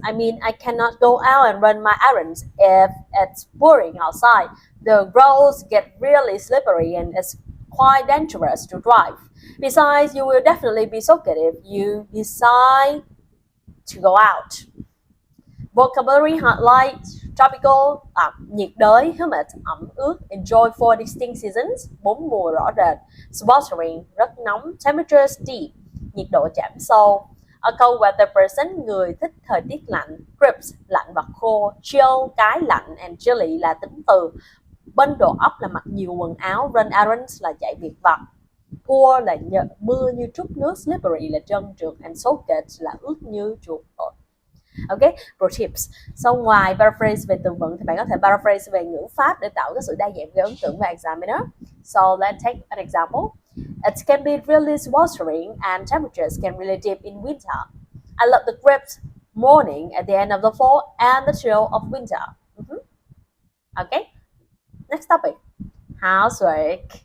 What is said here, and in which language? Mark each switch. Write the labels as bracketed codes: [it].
[en] I cannot go out and run my errands if it's pouring outside. The roads get really slippery and it's quite dangerous to drive. Besides, you will definitely be soaked if you decide to go out. Vocabulary highlights: tropical, [vi] nhiệt đới, [en] humid, [vi] ẩm ướt, [en] enjoy four distinct seasons, [vi] bốn mùa rõ rệt, [en] sweltering, [vi] rất nóng, [en] temperature steep, [vi] nhiệt độ giảm sâu. [en] A cold weather person, [vi] người thích thời tiết lạnh, [en] crisp, [vi] lạnh và khô, [en] chill, [vi] cái lạnh, [en] and chilly [vi] là tính từ. [en] Bundle up [vi] là mặc nhiều quần áo, [en] run errands [vi] là chạy việc vặt, [en] pour [vi] là mưa như trút nước, [en] slippery [vi] là trơn trượt, [en] and soaked [vi] là ướt như chuột. [en] Ok, pro tips. So [vi] ngoài paraphrase về từ vựng thì bạn có thể paraphrase về ngữ pháp để tạo cái sự đa dạng gây ấn tượng với examiner. [en] So let's take an example. It can be really sweltering and temperatures can really dip in winter. I love the crisp morning at the end of the fall and the chill of winter. Okay, next topic. Housework.